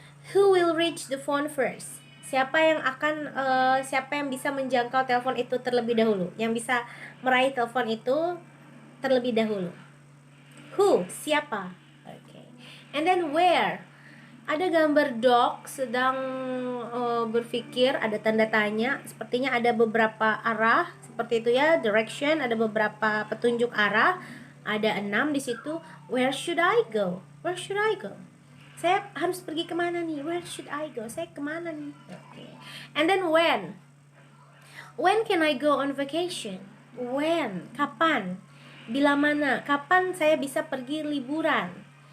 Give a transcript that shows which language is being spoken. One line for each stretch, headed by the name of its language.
English: Who will reach the phone first?
Indonesian: Siapa yang bisa menjangkau telepon itu terlebih dahulu? Yang bisa meraih telepon itu terlebih dahulu.
English: Who?
Indonesian: Siapa?
English: Okay. And then where?
Indonesian: Ada gambar dog sedang berpikir, ada tanda tanya, sepertinya ada beberapa arah, seperti itu ya, direction, ada beberapa petunjuk arah, ada 6 di situ.
English: Where should I go? Where should I go?
Indonesian: Saya harus pergi kemana nih?
English: Where should I go?
Indonesian: Saya kemana nih?
English: Okay. And then when? When can I go on vacation? When?
Indonesian: Kapan? Bila mana? Kapan saya bisa pergi liburan?